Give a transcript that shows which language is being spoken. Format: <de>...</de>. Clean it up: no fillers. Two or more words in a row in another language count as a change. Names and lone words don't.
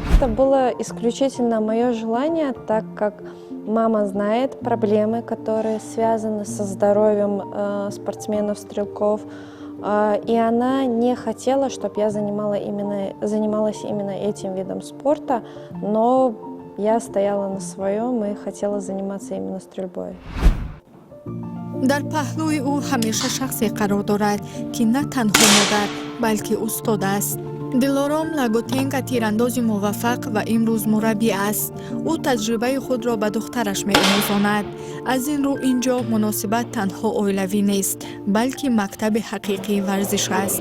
<ru>Это было исключительно мое желание, так как мама знает проблемы, которые связаны со здоровьем спортсменов-стрелков, и она не хотела, чтобы я занималась именно этим видом спорта, но я стояла на своем и хотела заниматься именно стрельбой.</ru> <tg>дар паҳлӯи ӯ ҳамеша шахсе қарор дорад, ки на танҳо модар, балки устод аст. Дилором Лагутенко тирандози муваффақ ва имрӯз мураббӣ аст. ӯ таҷрибаи худро ба духтараш меомӯзонад. аз ин рӯ инҷо муносибат танҳо оилавӣ нест, балки мактаби ҳақиқии варзиш аст.</tg>